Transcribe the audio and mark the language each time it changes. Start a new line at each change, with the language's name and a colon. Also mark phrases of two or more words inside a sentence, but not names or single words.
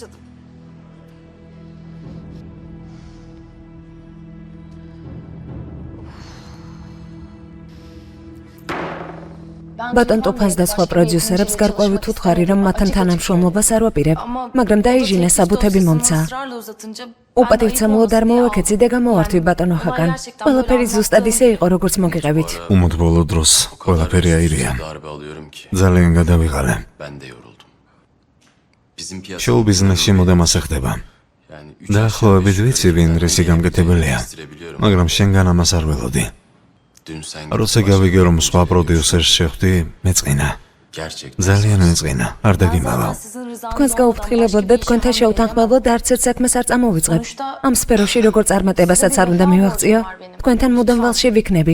Georgian: ბატონ ტოფანს და სხვა პროდიუსერებს გარკვევით უთხარი, რომ მათთან თანამშრომლობას არ ვაპირებ, მაგრამ დაიჟინე საბუთები მომცა. უპატივცემულოდ არ მოვაქეცი და გამოვართვი ბატონო ჰაკან. ყველაფერი ზუსტად ისე იყო, როგორც მოგიყევით. უმოდ ბოლო დროს ყველაფერი აირია.
Turkish: Darbe alıyorum ki
Georgian: ძალიან გადავიღალე.
Turkish: ben de yoruldum. Bizim piyasa
Georgian: შოუ ბიზნესში მოდამ ასე ხდება.
Turkish: yani
Georgian: დაახლოებით ვიცი ვინ რისი გამკეთებელია, მაგრამ შენგან ამას არ ველოდი.
Turkish: dün sen
Georgian: როცა გავიგე რომ სხვა პროდიუსერს შეხვდი, მეწყინა.
Turkish: gerçekten
Georgian: ძალიან მეწყინა. არ დაგიმალა. თქვენს გაუფრთხილებლად და თქვენთან შეუთანხმებლად არც ერთ საქმეს არ წამოვიწყებ. ამ სფეროში როგორ წარმატებასაც არ უნდა მივაღწიო. თქვენთან მუდამ ვალში ვიქნები.